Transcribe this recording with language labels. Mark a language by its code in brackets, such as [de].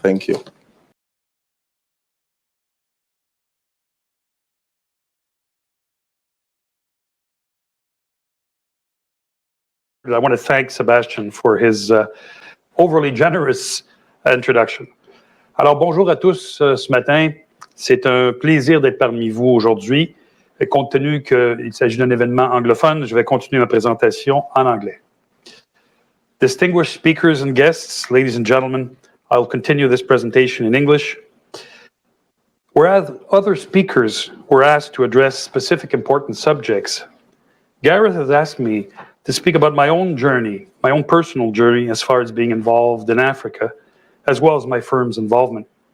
[en] Thank you. I want to thank Sébastien for his overly generous introduction. [fr] Alors, bonjour à tous ce matin. C'est un plaisir d'être parmi vous aujourd'hui. Et compte tenu qu'il s'agit d'un événement anglophone, je vais continuer ma présentation en anglais. [en] Distinguished speakers and guests, ladies and gentlemen, I'll continue this presentation in English. Whereas other speakers were asked to address specific important subjects, Gareth has asked me to speak about my own journey, my own personal journey as far as being involved in Africa, as well as my firm's involvement.